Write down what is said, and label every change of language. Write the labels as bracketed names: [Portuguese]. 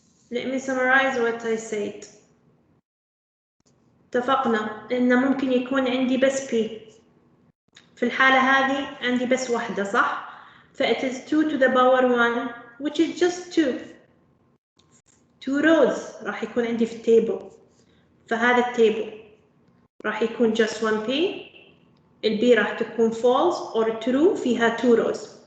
[English] Let me summarize what I said. [Arabic] اتفقنا إن ممكن يكون عندي بس P. في الحالة هذه عندي بس واحدة صح؟ [English] it is 2 to the power 1 which is just 2. [Arabic] 2 rows راح يكون عندي في التيبل. فهذا التيبل راح يكون just 1 P. البي راح تكون false or true فيها 2 rows.